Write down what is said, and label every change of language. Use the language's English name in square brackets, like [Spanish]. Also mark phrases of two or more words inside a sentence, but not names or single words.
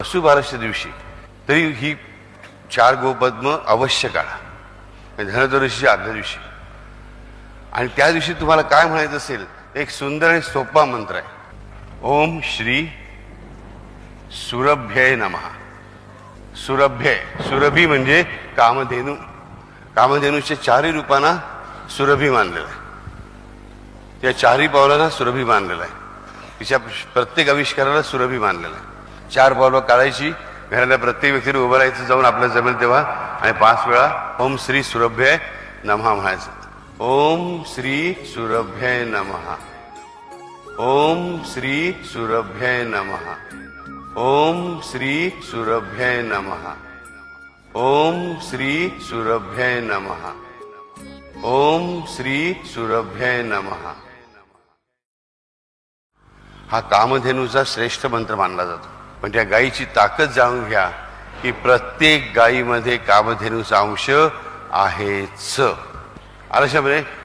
[Marathi] वसुबारसच्या दिवशी तरी ही 4 गोपद्म अवश्य काढा, धनत्रयोदशीच्या आदल्या दिवशी. आणि त्या दिवशी तुम्हाला काय म्हणायचं असेल, एक सुंदर आणि सोपा मंत्र आहे. [Sanskrit] ओम श्री सुरभ्ये नमः. सुरभ्ये, [Marathi] सुरभी म्हणजे कामधेनू. कामधेनूच्या 4 रूपांना सुरभी मानलेलं आहे. त्या 4 पावलांना सुरभी मानलेलं आहे. तिच्या प्रत्येक आविष्काराला सुरभी मानलेलं आहे. 4 पावलं काढायची, घराला प्रत्येक व्यक्तीने उभं राहायचं, जाऊन आपल्याला जमेल तेव्हा, आणि 5 वेळा [Sanskrit] ओम श्री सुरभ्ये नमः [Marathi] म्हणायचं. [Sanskrit] ओम श्री सुरभ्ये नमः. ओम श्री सुरभ्ये नमः. ओम श्री सुरभ्ये नमः. ओम श्री सुरभ्ये नमः. ओम श्री सुरभ्ये नमः. [Marathi] हा कामधेनूचा श्रेष्ठ मंत्र मानला जातो. पण त्या गायीची ताकद जाणून घ्या की प्रत्येक गायीमध्ये कामधेनूचा अंश आहेच. आलशामध्ये